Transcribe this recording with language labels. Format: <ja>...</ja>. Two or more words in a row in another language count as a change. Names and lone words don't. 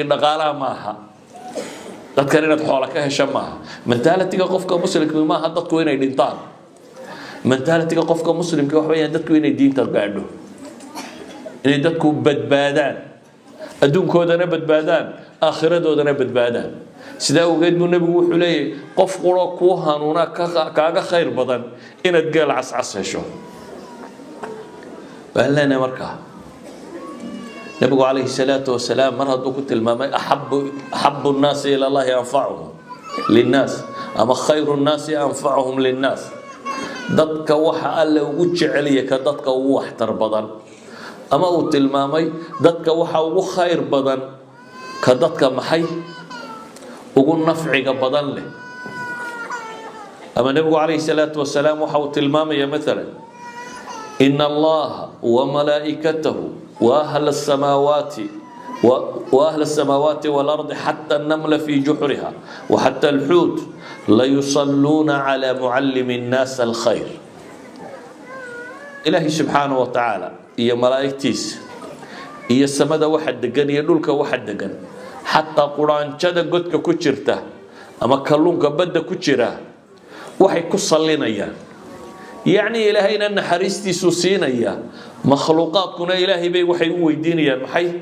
<so>dhaqaalaha maaha dadkan inaad xoolo ka hesho maaha mentality qofka muslimkii maaha dadku inay dhintaan mentality qofka muslimkii waxa weeyaan dadku inay diinta gaadho inay dadku badbaadaan adduunkoodana badbaadaan aakhiradooda badbaadaan sida ogeed buu nabigu wuxuu leeyahay qof qoro ku hanuuna kaaga khayr badan inaad gaal cascas hesho baalana markaa nabigu</so> <ar>عليه الصلاة والسلام</ar> <so>mar hadduu ku tilmaamay</so> <ar>أحب الناس إلى الله أنفعهم للناس</ar> <so>ama</so> <ar>خير الناس أنفعهم للناس</ar> <so>dadka waxa alla ugu jecel yahay ka dadka ugu waxtar badan ama uu tilmaamay dadka waxa ugu khayr badan ka dadka maxay ugu nafciga badan leh ama nabigu</so> <ar>عليه الصلاة والسلام</ar> <so>waxa uu tilmaamay mesela</so> <ar>إن الله وملائكته وأهل السماوات والأرض حتى النملة في جحرها وحتى الحوت ليصلون على معلمي الناس الخير</ar> <so>ilahi</so> <ar>سبحانه وتعالى</ar> <so>iyo malaa'iktiisa iyo samada waxa degan iyo dhulka waxa degan hatta quraanjada godka ku jirta ama kalluunka badda ku jira waxay ku sallinayaan yani ilaahayna naxariistiisu siinaya makhluuqaadkuna ilaahay bay waxay u weydiinayaan maxay</so>